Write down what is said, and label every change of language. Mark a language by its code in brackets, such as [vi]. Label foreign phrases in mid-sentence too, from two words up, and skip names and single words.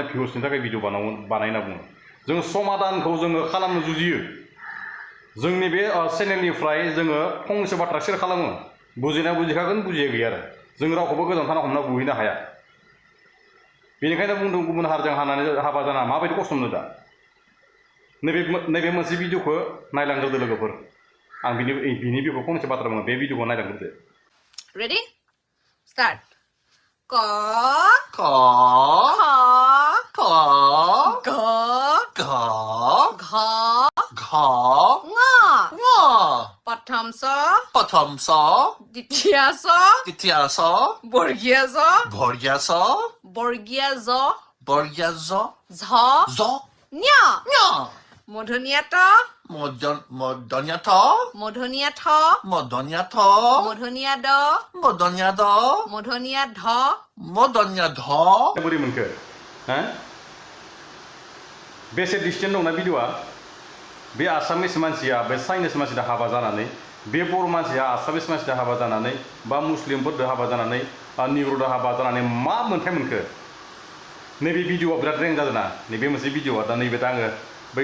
[brx] भिउसनि थाखाय भिडिअ बानाय होनना बुङो जों समाधानखौ जोङो खालामनो जुजियो जोंनि बे चेनेलनिफ्राय जोङो फंनैसो बाथ्रा शेयार खालामो बुजिनाया बुजिखागोन बुजिया गैया आरो जों रावखौबो गोजान थाना हमना बुहैनो हाया बेनिखायनो बुंदों गुबुन हारिजों हाबा जाना माबायदि खस्थ' मोनो दा नैबे मोनसे भिडिअखौ नायलांग्रोदो लोगोफोर आं बिनि बिखौ फंनैसो बाथ्रा बुङो बे भिडिअखौ नायलांग्रोदो [en] Ready? Start. [as] K. K. K. K. G. G. G. G. Ng. Ng. প্ৰথম চ. প্ৰথম চ. দ্বিতীয় ছ. দ্বিতীয় ছ. বৰ্গীয় চ. বৰ্গীয় চ. বৰ্গীয় জ. বৰ্গীয় জ. Za. Za. Nya. Nya. মূৰ্ধন্য ট. মূৰ্ধন্য ট. মূৰ্ধন্য ঠ. মূৰ্ধন্য ট. মূৰ্ধন্য ড. মূৰ্ধন্য ড. মূৰ্ধন্য ঢ. মূৰ্ধন্য ঢ. [brx] बोरै मोनखो बेसे डिस्टेन्स दंना भिडिअआ बे आसामिस मानसिया बे चाइनिस मानसिजों हाबा जानानै बे बर' मानसिया आसामिस मानसिजों हाबा जानानै बा मुस्लिमफोरजों हाबा जानानै निग्र'जों हाबा जानानै मा मोन्थाय मोनखो नैबे भिडिअआ बिराद रें जादों ना नैबे मोनसे भिडिअआ दा नैबे दा आङो बै